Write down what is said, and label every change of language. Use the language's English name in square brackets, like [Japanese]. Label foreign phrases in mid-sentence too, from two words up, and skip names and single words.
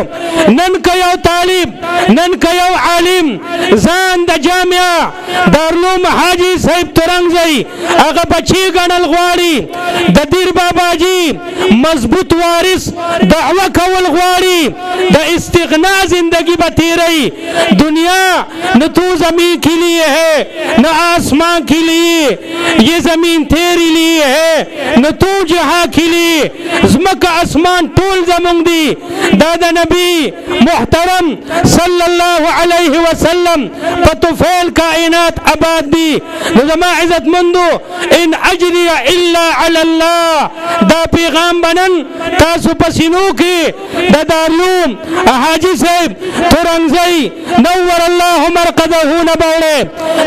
[Pashto] نن که یو طالب، نن که یو عالم ځان د جامعه دارالعلوم حاجی صاحب تورنګزی هغه بچی ګڼل غواړي، د دیر باباجي مضبوط وارث دعوه کول غواړي، د استغنا زندگی به تیری. [Urdu] دنیا نہ تو زمین کے لیے ہے نہ آسمان کے لیے، یہ زمین تیری لیے ہے نہ تو جہاں کے لیے. [Pashto] زمکہ آسمان ټول زمونږ دی. دا د نبی محترم [Arabic] صلی الله علیه وسلم [Pashto] په طفیل کائنات آباد دی. نو زما عزت مندو [Arabic] ان اجری الا علی الله [Pashto] دا پیغام بنن تاسو پسینو کې د دارالعلوم حاجی صاحب تورنګزی نور الله مرقده نه باوړې.